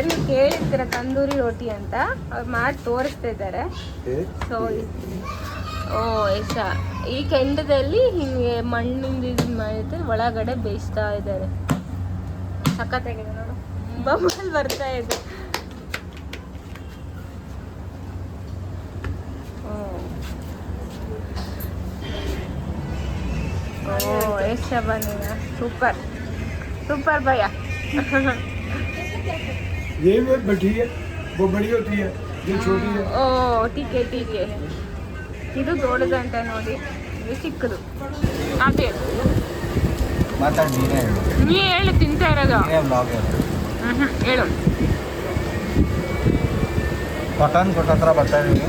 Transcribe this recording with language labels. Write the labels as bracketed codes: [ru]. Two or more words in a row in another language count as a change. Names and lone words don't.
[kn] ನೀವು ಕೇಳಿರ್ತೀರ ತಂದೂರಿ ರೋಟಿ ಅಂತ, ಅವ್ರು ಮಾಡಿ ತೋರಿಸ್ತಾ ಇದ್ದಾರೆ. ಸೊ ಈ ಕೆಂಡದಲ್ಲಿ ಹಿಂಗೆ ಮಣ್ಣಿಂದ ಇದನ್ನ ಮಾಡಿದ್ರೆ ಒಳಗಡೆ ಬೇಯಿಸ್ತಾ ಇದ್ದಾರೆ. ಸಖತ್ತಾಗಿದೆ ನೋಡು, ಬಬಲ್ ಬರ್ತಾ ಇದೆ. [hi] ऐसा बनेगा, [en] super super [hi] भैया। ये बड़ी है, वो बड़ी होती है, ये छोटी है। [kn] ಓ [hi] ठीक ठीक, [kn] ಇದು ದೊಡ್ಡದಂತ ನೋಡಿ, ಇದು ಚಿಕ್ಕದು. ಅದೇ ಮಾತಾಡಿ ನೀನೇ ಹೇಳು. ನೀ ಹೇಳಿ ತಿಂತಾ ಇರೋದು. ಬ್ಲಾಗ್ ಹೇಳು. ಪಠಾನ್ಕೋಟ್ ಹತ್ರ ಬರ್ತಾ ಇದ್ದೀವಿ.